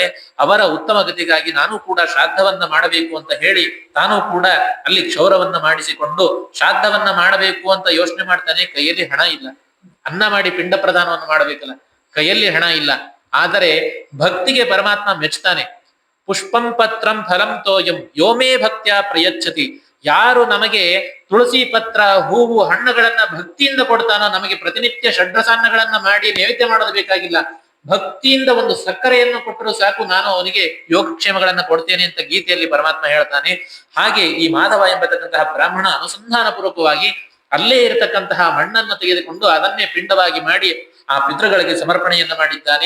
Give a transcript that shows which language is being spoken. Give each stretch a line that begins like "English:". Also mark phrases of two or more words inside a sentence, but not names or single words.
Kannada: ಅವರ ಉತ್ತಮ ಗತಿಗಾಗಿ ನಾನು ಕೂಡ ಶ್ರಾದ್ದವನ್ನ ಮಾಡಬೇಕು ಅಂತ ಹೇಳಿ ತಾನು ಕೂಡ ಅಲ್ಲಿ ಕ್ಷೌರವನ್ನ ಮಾಡಿಸಿಕೊಂಡು ಶ್ರಾದ್ದವನ್ನ ಮಾಡಬೇಕು ಅಂತ ಯೋಚನೆ ಮಾಡ್ತಾನೆ. ಕೈಯಲ್ಲಿ ಹಣ ಇಲ್ಲ, ಅನ್ನ ಮಾಡಿ ಪಿಂಡ ಪ್ರದಾನವನ್ನು ಮಾಡಬೇಕಲ್ಲ, ಕೈಯಲ್ಲಿ ಹಣ ಇಲ್ಲ. ಆದರೆ ಭಕ್ತಿಗೆ ಪರಮಾತ್ಮ ಮೆಚ್ತಾನೆ.
Sanskrit: ಪುಷ್ಪಂ ಪತ್ರಂ ಫಲಂ ತೋಯಂ ಯೋಮೇ ಭಕ್ತ್ಯ ಪ್ರಯಚ್ಛತಿ.
Kannada: ಯಾರು ನಮಗೆ ತುಳಸಿ ಪತ್ರ, ಹೂವು, ಹಣ್ಣುಗಳನ್ನ ಭಕ್ತಿಯಿಂದ ಕೊಡ್ತಾನೋ, ನಮಗೆ ಪ್ರತಿನಿತ್ಯ ಷಡ್ರಸಾನ್ನಗಳನ್ನ ಮಾಡಿ ನೈವೇದ್ಯ ಮಾಡೋದು ಬೇಕಾಗಿಲ್ಲ, ಭಕ್ತಿಯಿಂದ ಒಂದು ಸಕ್ಕರೆಯನ್ನು ಕೊಟ್ಟರು ಸಾಕು, ನಾನು ಅವನಿಗೆ ಯೋಗಕ್ಷೇಮಗಳನ್ನ ಕೊಡ್ತೇನೆ ಅಂತ ಗೀತೆಯಲ್ಲಿ ಪರಮಾತ್ಮ ಹೇಳ್ತಾನೆ. ಹಾಗೆ ಈ ಮಾಧವ ಎಂಬತಕ್ಕಂತಹ ಬ್ರಾಹ್ಮಣ ಅನುಸಂಧಾನ ಪೂರ್ವಕವಾಗಿ ಅಲ್ಲೇ ಇರತಕ್ಕಂತಹ ಮಣ್ಣನ್ನು ತೆಗೆದುಕೊಂಡು ಅದನ್ನೇ ಪಿಂಡವಾಗಿ ಮಾಡಿ ಆ ಪಿತೃಗಳಿಗೆ ಸಮರ್ಪಣೆಯನ್ನ ಮಾಡಿದ್ದಾನೆ.